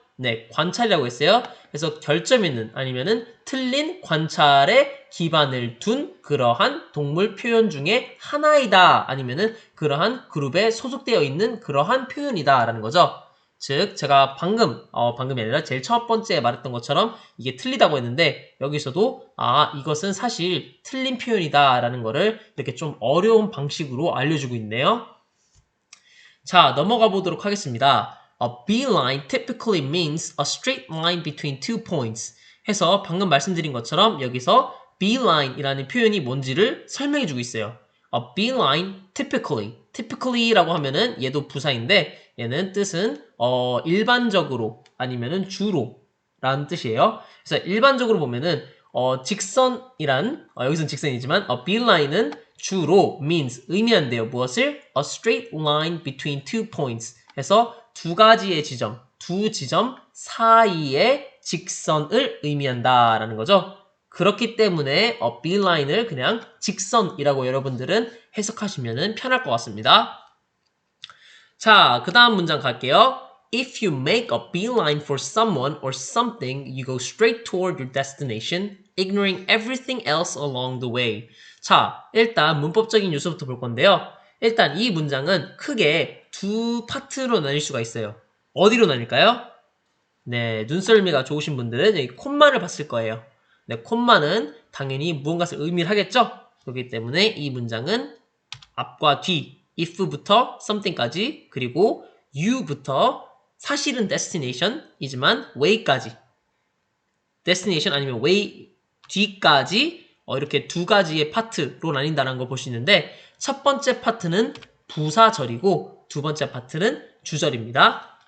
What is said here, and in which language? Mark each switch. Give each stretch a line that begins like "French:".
Korean: 네, 관찰이라고 했어요. 그래서 결점 있는 아니면은 틀린 관찰에 기반을 둔 그러한 동물 표현 중에 하나이다 아니면은 그러한 그룹에 소속되어 있는 그러한 표현이다 라는 거죠. 즉 제가 방금이 아니라 제일 첫 번째 말했던 것처럼 이게 틀리다고 했는데 여기서도 이것은 사실 틀린 표현이다 라는 거를 이렇게 좀 어려운 방식으로 알려주고 있네요. 자, 넘어가 보도록 하겠습니다.
English: A beeline typically means a straight line between two points
Korean: 해서 방금 말씀드린 것처럼 여기서 beeline이라는 표현이 뭔지를 설명해주고 있어요. A beeline typically라고 하면은 얘도 부사인데 얘는 뜻은 일반적으로 아니면은 주로 라는 뜻이에요. 그래서 일반적으로 보면은 직선이란 여기서는 직선이지만 beeline은 주로 means 의미한대요. 무엇을?
English: A straight line between two points
Korean: 해서 두 가지의 지점, 두 지점 사이의 직선을 의미한다라는 거죠. 그렇기 때문에 beeline을 그냥 직선이라고 여러분들은 해석하시면 편할 것 같습니다. 자, 그 다음 문장 갈게요.
English: If you make a beeline for someone or something, you go straight toward your destination, ignoring everything else along the way.
Korean: 자, 일단 문법적인 요소부터 볼 건데요. 일단 이 문장은 크게 두 파트로 나뉠 수가 있어요. 어디로 나뉠까요? 네, 눈썰미가 좋으신 분들은 여기 콤마를 봤을 거예요. 네, 콤마는 당연히 무언가를 의미를 하겠죠? 그렇기 때문에 이 문장은 앞과 뒤, if부터 something까지, 그리고 you부터 사실은 destination이지만 way까지, destination 아니면 way 뒤까지 이렇게 두 가지의 파트로 나뉜다는 걸 볼 수 있는데 첫 번째 파트는 부사절이고 두 번째 파트는 주절입니다.